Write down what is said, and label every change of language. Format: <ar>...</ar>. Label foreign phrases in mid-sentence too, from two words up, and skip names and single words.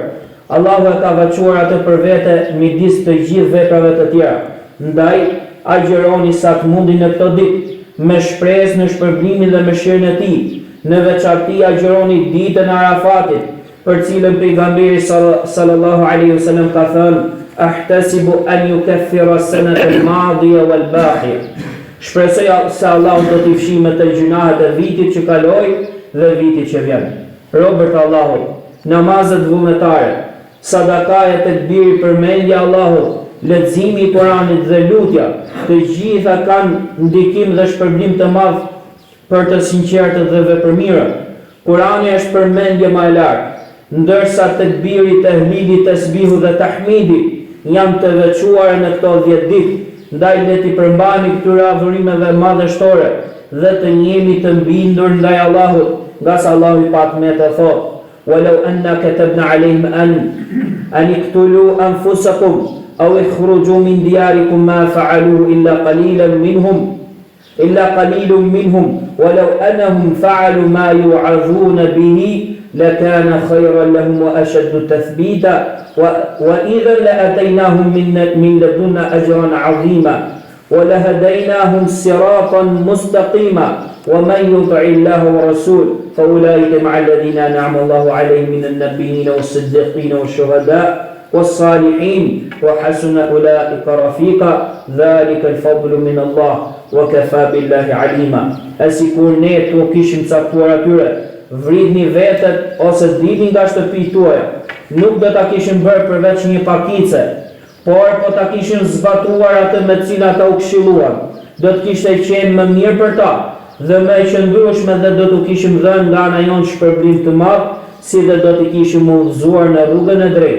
<sq>Allahu e ka veçuar atë për vete midis të gjithë veprave të tjera. Ndaj agjëroni sa të mundi në këto ditë, me shpresë në shpërblimin dhe mëshirën e tij. Në veçanti agjëroni ditën e Arafatit, për cilën pejgamberi</sq> <ar>صلى الله عليه وسلم</ar> <sq>ka thënë:</sq> <ar>"أحتسب أن يكفر السنة الماضية والباقية."</ar> <sq>Shpresoj se Allahu do t'i fshijë me të gjunahet e vitit që kaloi dhe vitit që vjen. Robërt Allahut, namazet vullnetare, sadakaja të biri, përmendja Allahut, leximi i Kuranit dhe lutja, të gjitha kanë ndikim dhe shpërblim të madh për të sinqertët dhe vepërmirët. Kurani është përmendje më e lartë, ndërsa tekbiri, tehlili, tesbihu dhe tahmidi janë të veçuara në këto 10 ditë. Ndaj le t'i përmbajmë këtyre adhurimeve madhështore dhe të jemi të mbindur ndaj Allahut, nga sa Allahu i patmetë thotë:</sq> <ar>"ولو أنا كتبنا عليهم أن اقتلوا أنفسكم أو اخرجوا من دياركم ما فعلوه إلا قليل منهم ولو أنهم فعلوا ما يوعظون به لكان خيرا لهم و أشد تثبيتا وإذا لأتيناهم من لدنا أجرا عظيما ولهديناهم صراطا مستقيما ومن يطع الله ورسوله فأولئك مع الذين أنعم الله عليهم من النبيين والصديقين والشهداء والصالحين وحسن أولئك رفيقا ذلك الفضل من الله وكفى بالله عليما.</ar> <sq>Asikur ne të kishim caktuar atyre, vridhni vetët ose dilni nga shtëpitë tuaja, nuk do ta kishin bërë përveç një pakice, por po ta kishin zbatuar atë me cilat ata u këshilluan. Do të kishte qenë më mirë për ta dhe më e qëndrueshme dhe do t'u kishim dhënë nga ana jonë shpërblim të madh, si dhe do t'i kishim udhëzuar në rrugën e drejtë.</sq>